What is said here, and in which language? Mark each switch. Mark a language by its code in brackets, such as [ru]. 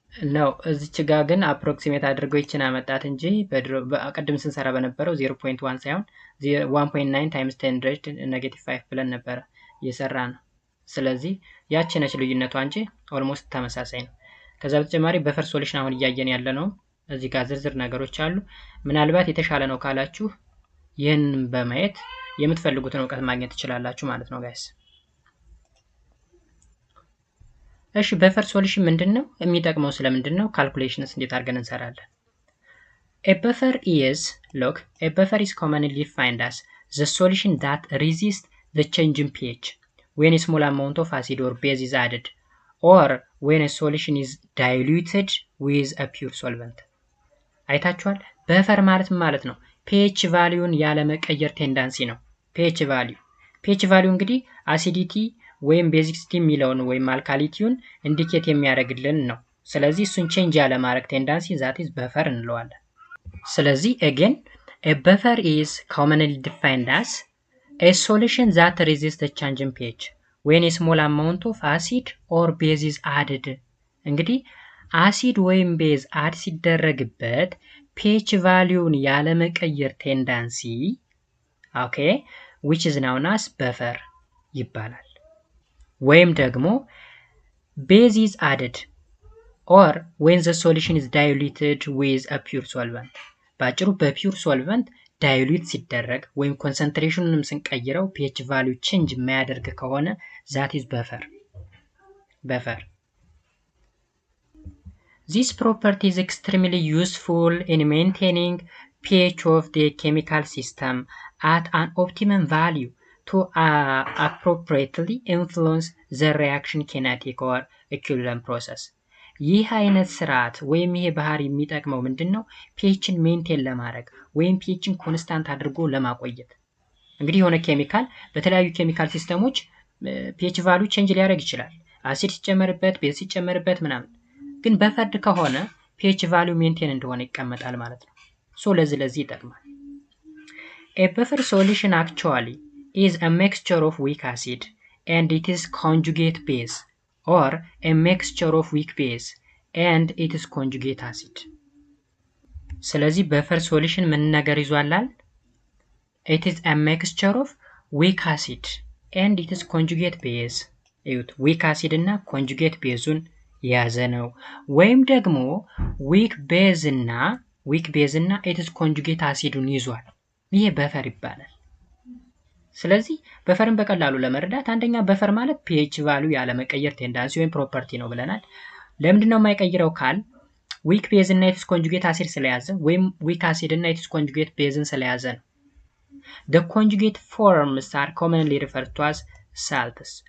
[am] ነው እዚች ጋር ግን አፕሮክሲሜት አድርገው ይችን አመጣት እንጂ በቀደም ስንሰራ በነበረው 0.1 ሳይሆን 1.9 ታይምስ 10 ሬዝድ ኔጌቲቭ 5 ብለን ነበር እየሰራ ነው። ስለዚህ ያቺ ነች ልዩነቷ እንጂ ኦልሞስት ተመሳሳይ ነው። ከዛ በተጨማሪ በፈር ሶሉሽን አሁን እያየን ያለ ነው። እዚህ ጋር ዝርዝር ነገሮች አሉ። ምናልባት የተሻለ ነው ካላችሁ ይሄን በማየት የምትፈልጉትን ዕውቀት ማግኘት ትችላላችሁ ማለት ነው ጋይስ። እሺ በፈር ሶሉሽን ምንድነው የሚጠቅመው ስለምንድነው ካልኩሌሽንስ እንዴት አድርገን እንሰራለን? [en] A buffer is commonly defined as the solution that resists the change in pH when a small amount of acid or base is added or when a solution is diluted with a pure solvent. [am] አይታችኋል? በፈር ማለት ነው pH ቫልዩን ያለ መቀየር ቴንዳንሲ ነው። pH ቫልዩ እንግዲህ አሲዲቲ ወይም ቤዚክሲቲ የሚለውን ወይም አልካሊቲውን ኢንዲኬት የሚያደርግልን ነው። ስለዚህ እሱን ቼንጅ ያለ ማድረግ ቴንዳንሲ ዛት ኢዝ በፈር እንለዋለን። ስለዚህ [en] again a buffer is commonly defined as a solution that resists the change in pH when a small amount of acid or base is added. [am] እንግዲህ አሲድ ወይም ቤዝ አድ ሲደረግበት pH ቫልዩን ያለ መቀየር ቴንዳንሲ ኦኬ [en] which is known as buffer [am] ይባላል። ወይም ደግሞ [en] base is added or when the solution is diluted with a pure solvent. [am] ባጭሩ በፒውር ሶልቨንት ዳይሉት ሲደረግ ወይም ኮንሰንትሬሽኑንም ስንቀይረው pH value change የማያደርግ ከሆነ [en] that is buffer. This property is extremely useful in maintaining pH of the chemical system at an optimum value to appropriately influence the reaction kinetic or equilibrium process. [am] ይህ አይነት ስርዓት ወይም ይሄ ባህሪ የሚጠቅመው ምንድነው? pHን ሜንቴን ለማድረግ ወይም pHን ኮንስታንት አድርጎ ለማቆየት። እንግዲህ የሆነ ኬሚካል በተለያዩ ኬሚካል ሲስተሞች pH ቫልዩ ቼንጅ ሊያደርግ ይችላል። አሲድ ሲጨመርበት፣ ቤዝ ሲጨመርበት ምናምን። ግን በፈርድ ከሆነ pH ቫልዩ ሜንቴን እንደሆነ ይቀመጣል ማለት ነው። ሶ ለዚህ ይጠቅማል። [en] A buffer solution actually is a mixture of weak acid and its conjugate base, or a mixture of weak base and its conjugate acid. [am] ስለዚህ buffer solution ምን ነገር ይዟላል? [en] It is a mixture of weak acid and its conjugate base. [am] እዩት weak acid እና conjugate baseን የያዘ ነው። ወይም ደግሞ weak base እና its conjugate acidን ይዟል። ይሄ በፈር ይባላል። ስለዚህ በፈርን በቀላሉ ለመረዳት አንደኛ በፈር ማለት pH ቫልዩ ያለ መቀየር ቴንዳንሲ ወይም ፕሮፐርቲ ነው ብለናል። ለምንድነው የማይቀይረው ካል weak base እና its conjugate acid ስለያዘ ወይም weak acid እና its conjugate baseን ስለያዘ ነው። [en] The conjugate forms are commonly referred to as salts.